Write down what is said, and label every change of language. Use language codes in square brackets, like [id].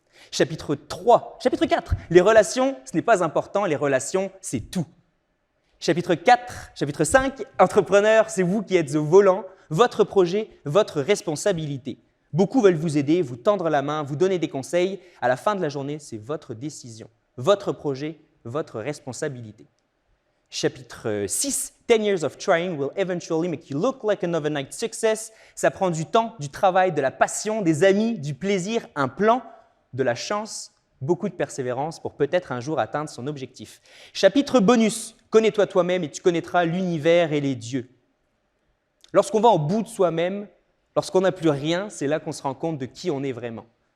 [fr] Chapitre 4, les relations, ce n'est pas important, les relations, c'est tout. Chapitre 5, entrepreneur, c'est vous qui êtes au volant, votre projet, votre responsabilité. Beaucoup veulent vous aider, vous tendre la main, vous donner des conseils. À la fin de la journée, c'est votre décision, votre projet, votre responsabilité. Chapitre 6, [en] 10 years of trying will eventually make you look like an overnight success. [fr] Ça prend du temps, du travail, de la passion, des amis, du plaisir, un plan, de la chance, beaucoup de persévérance pour peut-être un jour atteindre son objectif. Chapitre bonus, connais-toi toi-même et tu connaîtras l'univers et les dieux. Lorsqu'on va au bout de soi-même, lorsqu'on n'a plus rien, c'est là qu'on se rend compte de qui on est vraiment.